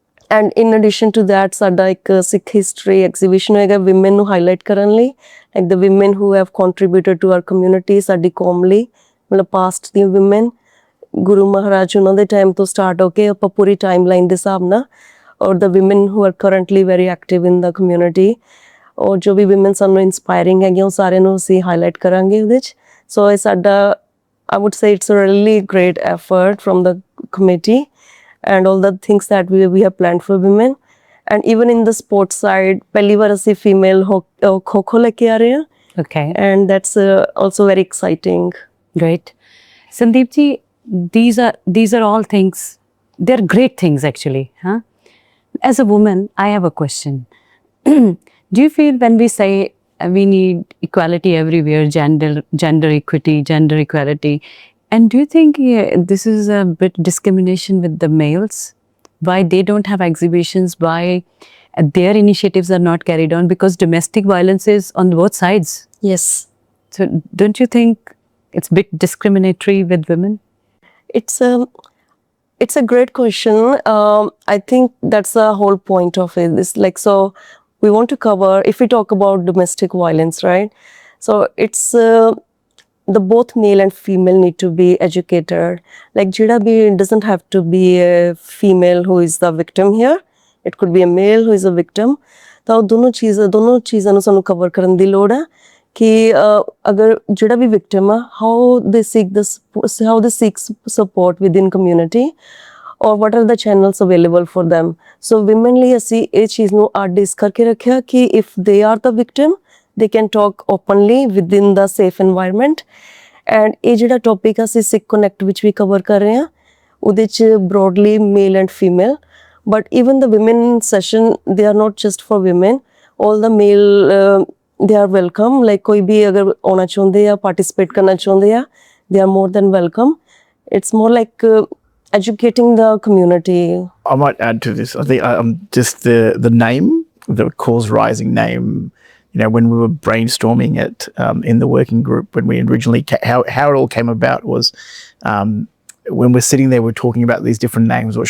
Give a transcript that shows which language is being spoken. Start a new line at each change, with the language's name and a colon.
English: and in addition to that
Punjabi: ਸਾਡਾ ਇੱਕ ਸਿੱਖ history exhibition ਹੋਏਗਾ ਵਿਮਨ ਨੂੰ ਹਾਈਲਾਈਟ ਕਰਨ ਲਈ,
English: like the women who have contributed to our community,
Punjabi: ਸਾਡੀ ਕੌਮ ਲਈ, ਮਤਲਬ ਪਾਸਟ ਦੀ ਵਿਮਨ ਗੁਰੂ ਮਹਾਰਾਜ ਉਹਨਾਂ ਦੇ ਟਾਈਮ ਤੋਂ ਸਟਾਰਟ ਹੋ ਕੇ ਆਪਾਂ ਪੂਰੀ ਟਾਈਮ ਲਾਈਨ ਦੇ ਹਿਸਾਬ ਨਾਲ, ਔਰ
English: the women who are currently very active in the community,
Punjabi: ਔਰ ਜੋ ਵੀ ਵਿਮਨ ਸਾਨੂੰ ਇੰਸਪਾਇਰਿੰਗ ਹੈਗੀਆਂ ਉਹ ਸਾਰਿਆਂ ਨੂੰ ਅਸੀਂ ਹਾਈਲਾਈਟ ਕਰਾਂਗੇ ਉਹਦੇ 'ਚ।
English: so
Punjabi: ਇਹ ਸਾਡਾ
English: I would say it's a really great effort from the committee and all the things that we have planned for women. And even in the sports side,
Punjabi: ਪਹਿਲੀ ਵਾਰ ਅਸੀਂ female ਖੋ-ਖੋ ਲੈ ਕੇ ਆ ਰਹੇ ਹਾਂ,
English: Okay. and that's also very exciting. Great. Sandeep ji, these are all things, they're great things actually. Huh? As a woman, I have a question. Do you feel when we say we need equality everywhere, gender equality, and do you think this is a bit discrimination with the males? Why they don't have exhibitions? Why their initiatives are not carried on? Because domestic violence is on both sides. Yes. So don't you think it's a bit discriminatory with women? It's a great question. I think that's the whole point of it. It's like, so we want to cover, if we talk about domestic violence, right? So it's the both male and female need to be educated. Like
Punjabi: jida bhi,
English: it doesn't have to be a female who is the victim here. It could be a male who is a victim.
Punjabi: ਤਾਂ ਦੋਨੋਂ ਚੀਜ਼ਾਂ ਨੂੰ ਸਾਨੂੰ cover ਕਰਨ ਦੀ ਲੋੜ ਹੈ ਕਿ ਅਗਰ ਜਿਹੜਾ ਵੀ ਵਿਕਟਮ ਆ,
English: how they seek support within community, or what are the channels available for them. So women
Punjabi: ਲਈ ਅਸੀਂ ਇਹ ਚੀਜ਼ ਨੂੰ ਡਿਸ ਕਰਕੇ ਰੱਖਿਆ ਕਿ
English: if they are the victim, they can talk openly within the safe environment. And
Punjabi: ਇਹ ਜਿਹੜਾ ਟੌਪਿਕ ਅਸੀਂ ਸਿੱਖ ਕਨੈਕਟ ਵਿੱਚ ਵੀ ਕਵਰ ਕਰ ਰਹੇ ਹਾਂ, ਉਹਦੇ 'ਚ
English: broadly male and female, but even the women session, they are not just for women, all the male they are welcome.
Punjabi: Like ਕੋਈ ਵੀ ਅਗਰ ਆਉਣਾ ਚਾਹੁੰਦੇ ਆ, participate ਕਰਨਾ ਚਾਹੁੰਦੇ ਆ,
English: they are more than welcome. It's more like educating the community. I might add to this. I think just the name, the Cause Rising name, you know, when we were brainstorming it in the working group, when we originally, how it all came about was when we're sitting there, we're talking about these different names.